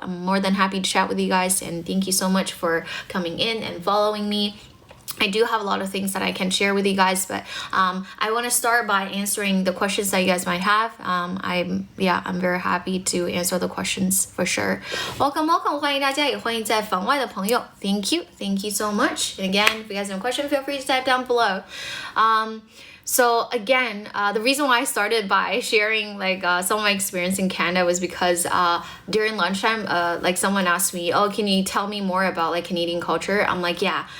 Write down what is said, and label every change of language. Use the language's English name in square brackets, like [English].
[English] I'm more than happy to chat with you guys, and thank you so much for coming in and following me. I do have a lot of things that I can share with you guys, but I want to start by answering the questions that you guys might have. I'm very happy to answer the questions for sure. Welcome. [Chinese] 欢迎大家，也欢迎在房外的朋友. [English] Thank you so much. And again, if you guys have a question, feel free to type down below. So again, the reason why I started by sharing like some of my experience in Canada was because during lunchtime, like someone asked me, oh, can you tell me more about like Canadian culture? I'm like, yeah.